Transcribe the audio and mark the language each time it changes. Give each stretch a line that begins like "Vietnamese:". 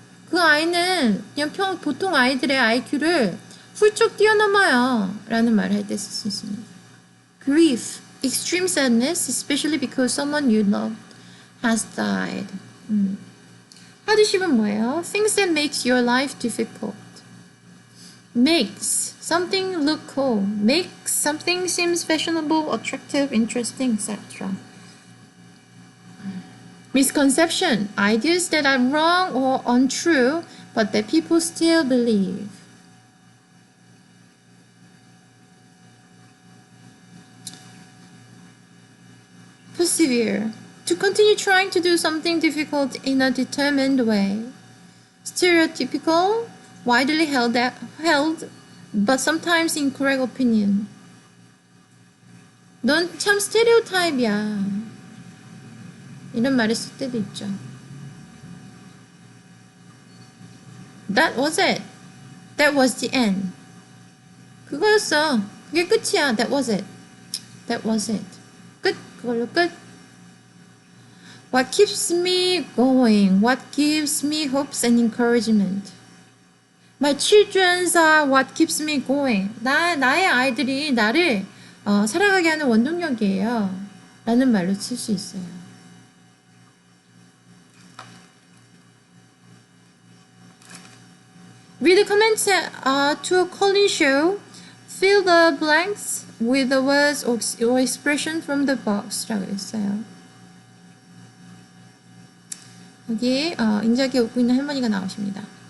Korean: 그 아이는 그냥 보통 아이들의 IQ를 훌쩍 뛰어넘어요 라는 말을 할 때 쓸 수 있습니다.
English: Grief, extreme sadness, especially because someone you loved has died.
Korean: hardship은 뭐예요?
English: Things that makes your life difficult. Makes something look cool. Makes something seems fashionable, attractive, interesting, etc. Misconception, ideas that are wrong or untrue, but that people still believe. Persevere, to continue trying to do something difficult in a determined way. Stereotypical, widely held, but sometimes incorrect opinion.
Korean: 넌 참 스테레오타입이야. 이런 말을 쓸 때도 있죠.
English: That was it. That was the end.
Korean: 그거였어. 그게 끝이야.
English: That was it. That was it.
Korean: 끝. 그걸로 끝.
English: What keeps me going? What gives me hopes and encouragement? My children are what keeps me going.
Korean: 나의 아이들이 나를 살아가게 하는 원동력이에요. 라는 말로 쓸 수 있어요.
English: Read the comments to a calling show. Fill the blanks with the words or expression from the box.
Korean: 라고 했어요. 여기 인자기에 웃고 있는 할머니가 나오십니다.